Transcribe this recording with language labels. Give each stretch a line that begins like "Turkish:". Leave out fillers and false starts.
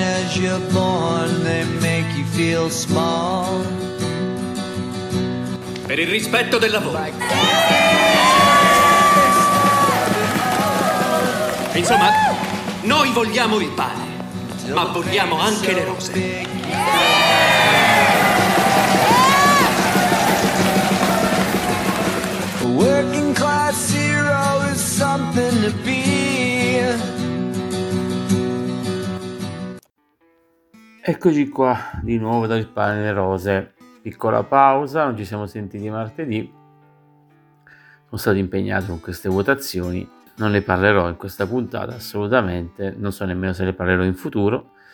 English: as you're born, they make you feel small.
Italian: Per il rispetto del lavoro. Insomma, noi vogliamo il pane, ma vogliamo anche le rose.
English: Working class hero is something to be.
Italian: Eccoci qua di nuovo dal pane e le rose. Piccola pausa, non ci siamo sentiti martedì. Sono stato impegnato con queste votazioni. Non le parlerò in questa puntata assolutamente, non so nemmeno se le parlerò in futuro.